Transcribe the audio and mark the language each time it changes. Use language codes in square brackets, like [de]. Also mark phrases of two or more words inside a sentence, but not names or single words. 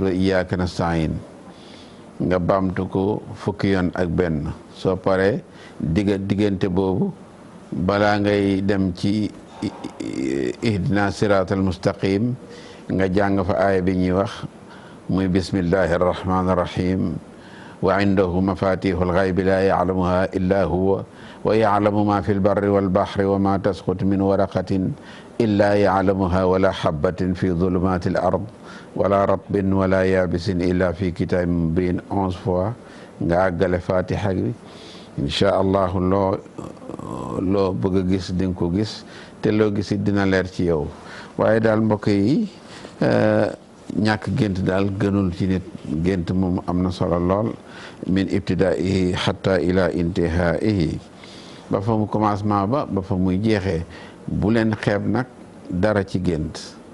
[ar] وإياك نستعين [wo] nga baamtu ko fukki yoon ak benn soo paree diggante boobu balaa ngay dem ci [ar] اهدنا الصراط المستقيم [wo] nga jàng fa aaya bi ñuy wax muy [ar] بسم الله الرحمن الرحيم وعنده مفاتح الغيب لا يعلمها إلا هو ويعلم ما في البر والبحر وما تسقط من ورقة إلا يعلمها ولا حبة في ظلمات الأرض ولا رطب ولا يابس إلا في كتاب مبين 11 fois [wo] nga àggale fatiha bi [ar] إن شاء الله [wo] loo bëgg a gis di nga ko gis te loo gis dina leer ci yow waaye daal mbokk yi ñàkk gént daal gënul ci nit gént moom am na solo lool [ar] من ابتدائه حتى إلى انتهائه [wo] ba fa mu commencement ba fa muy jeexee bu leen xeeb nag dara ci gént